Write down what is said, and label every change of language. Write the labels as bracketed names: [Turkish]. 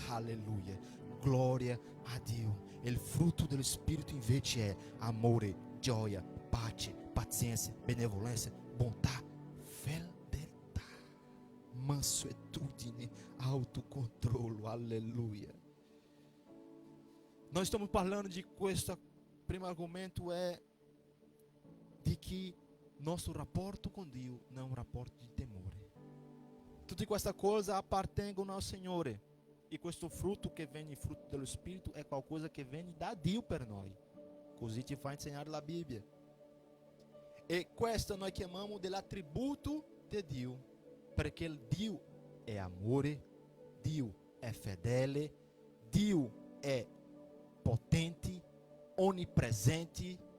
[Italian] Alleluia. Glória a Dio. Il frutto dello Spirito invece è amore, gioia, pace, pazienza, benevolenza, bontà, fedeltà, mansuetudine, autocontrollo. Alleluia. [Portuguese] Nós estamos falando de [Italian] questo primo argomento [Portuguese] é de que nosso rapporto com Dio não é um [Italian] rapporto di temore. Tutte queste cose appartengono al Signore. E questo frutto che viene, il frutto dello Spirito, è qualcosa che viene da Dio per noi. Così ci fa insegnare la Bibbia. E questo noi chiamiamo dell'attributo di Dio. Perché il Dio è amore, Dio è fedele, Dio è potente, onnipresente.